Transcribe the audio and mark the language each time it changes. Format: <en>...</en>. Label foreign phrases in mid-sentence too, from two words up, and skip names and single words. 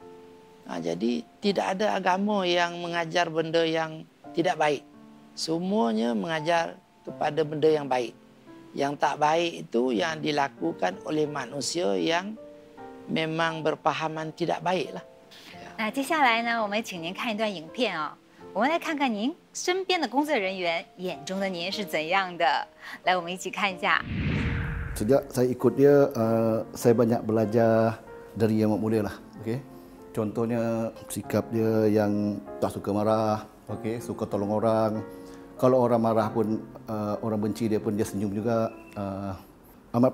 <ms>Jadi tidak ada agama yang mengajar benda yang tidak baik. Semuanya mengajar kepada benda yang baik. Yang tak baik itu yang dilakukan oleh manusia yang memang berpahaman tidak baik lah.</ms> <zh>那接下来呢，我们请您看一段影片啊、我们来看看您身边的工作人员眼中的您是怎样的。来，我们一起看一下。</zh> <ms>Sejak saya ikut dia, saya banyak belajar dari yang muda lah. Okay? Contohnya sikap dia yang tak suka marah, okay? Suka tolong orang. Kalau orang marah pun, orang benci dia pun dia senyum juga.</ms>